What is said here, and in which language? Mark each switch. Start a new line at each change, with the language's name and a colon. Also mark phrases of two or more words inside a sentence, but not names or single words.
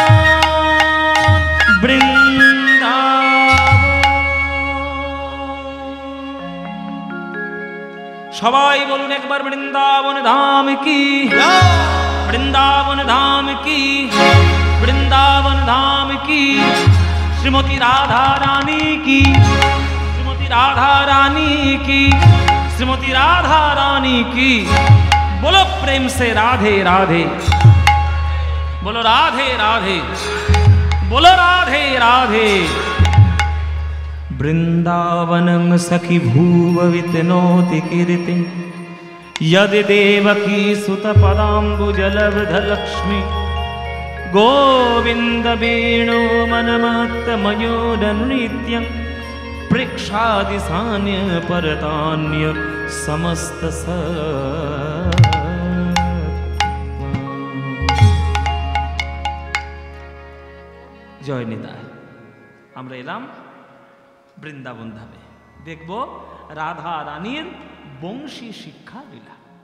Bangla: সবাই বলুন একবার
Hindi: वृंदावन धाम की, वृंदावन धाम की, वृंदावन धाम की। श्रीमती राधा रानी की, श्रीमती राधा रानी की, श्रीमती राधा रानी की। बोलो प्रेम से राधे राधे, बोलो राधे राधे, बोलो राधे राधे।
Sanskrit: वृंदावनम सखी भूव वितनोति कीर्ति यदि देवकी सुत पदाम्बुजलब्ध लक्ष्मी गोविंद वेणु मनमत्त मयूर नृत्यं प्रेक्षादि सान्य परतान्य समस्त जय निताय।
Bangla: আমরা এলাম বৃন্দাবন ধামে, দেখব রাধা রানীর বংশী শিক্ষা লীলা।